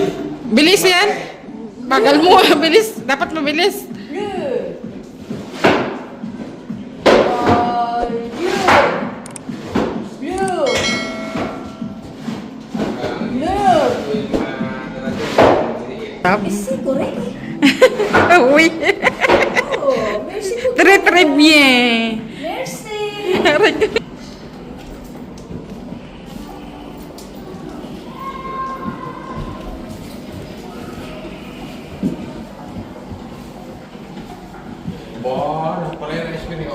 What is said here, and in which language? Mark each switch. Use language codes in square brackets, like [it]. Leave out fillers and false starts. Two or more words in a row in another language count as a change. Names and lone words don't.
[tl] Bilis yan. Bagal mo. Bilis. Dapat mabilis. [en] Blue. Blue. Blue. Isi correct. [tl] Uy. [fr] Oh, merci beaucoup. Très, très bien. Merci. Bon, [tl] pala yung experience.